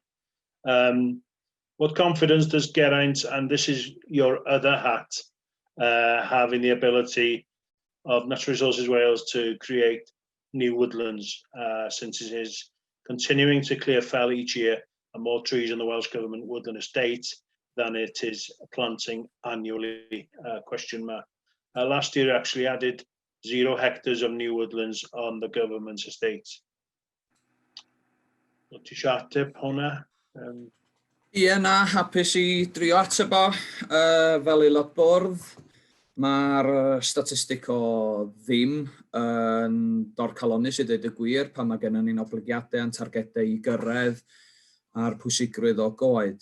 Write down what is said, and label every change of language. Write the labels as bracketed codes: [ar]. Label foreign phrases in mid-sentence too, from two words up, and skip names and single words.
[en] What confidence does Geraint, and this is your other hat, have in the ability of Natural Resources Wales to create new woodlands, since it is continuing to clear fell each year and more trees in the Welsh Government woodland estate than it is planting annually, question mark. Last year actually added 0 hectares of new woodlands on the government's estate. [cy] Ti isio ateb hwnna? Ie, na, hapus I drio ateb o. Fel aelod bwrdd, mae'r statistig o ddim yn dorcalonus I ddweud y gwir pan mae gennym ni'n obligiadau a'n targedau I gyrraedd a'r pwysigrwydd o goed.